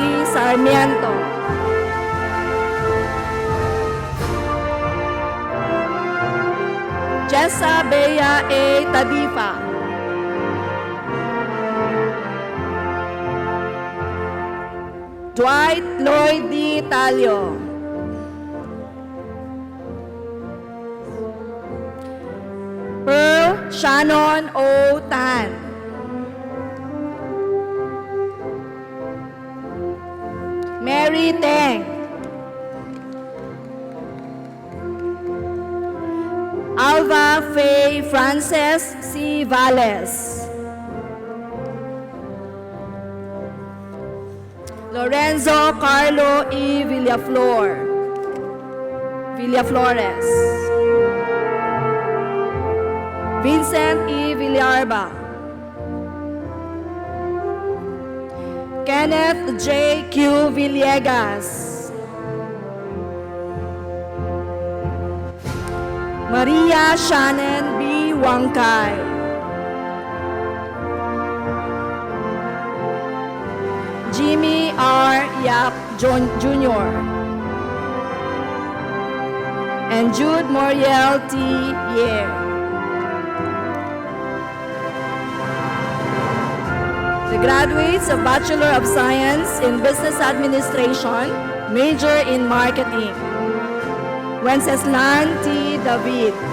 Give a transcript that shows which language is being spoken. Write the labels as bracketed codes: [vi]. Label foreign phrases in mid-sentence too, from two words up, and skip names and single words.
[en] Sarmiento. Jessa Bea A. Tadifa. Dwight Lloyd D. Talio. Pearl Shannon O. Tan. Mary Teng. Alva Faye Frances C. Valles. Lorenzo Carlo E. Villaflores. Vincent E. Villarba. Kenneth J. Q. Villegas. Maria Shannon B. Wangkai. Jimmy R. Yap Jr. and Jude Moriel T. Ye. The graduates of Bachelor of Science in Business Administration, major in Marketing. Wenceslan T. David.